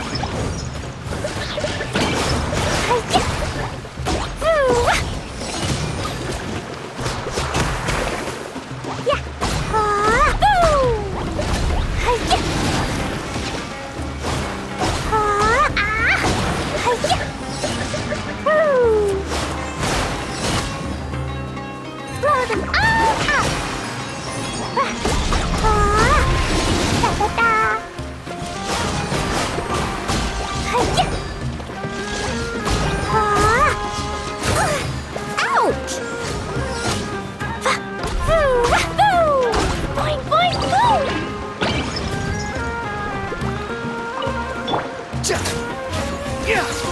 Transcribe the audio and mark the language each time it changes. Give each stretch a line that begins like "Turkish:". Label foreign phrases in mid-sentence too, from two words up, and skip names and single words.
English: Hi-ya! Woo! Yeah! Ah! Boo! Hi-ya! Ah! Ah! Hi-ya! Woo! Throw them all out! Ah! Da-da-da! Hi-ya! Ah! Ouch! Boo! Boing, boing, boo! Yeah.